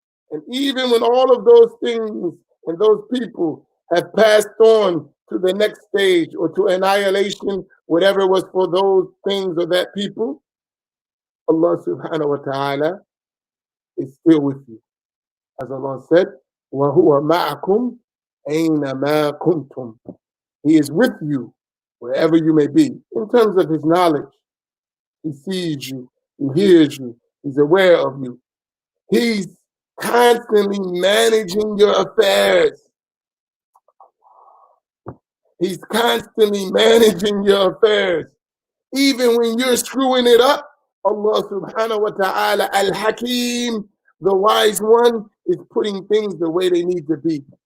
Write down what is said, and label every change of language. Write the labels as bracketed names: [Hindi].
[English] And even when all of those things and those people have passed on to the next stage or to annihilation, whatever was for those things or that people, Allah subhanahu wa ta'ala is still with you. As Allah said, [Arabic] وَهُوَ مَعَكُمْ أَيْنَمَا كُنْتُمْ. [English] He is with you wherever you may be. In terms of his knowledge, he sees you, he hears you, he's aware of you. He's constantly managing your affairs. He's constantly managing your affairs. Even when you're screwing it up, Allah subhanahu wa ta'ala, al-Hakim, the wise one, is putting things the way they need to be.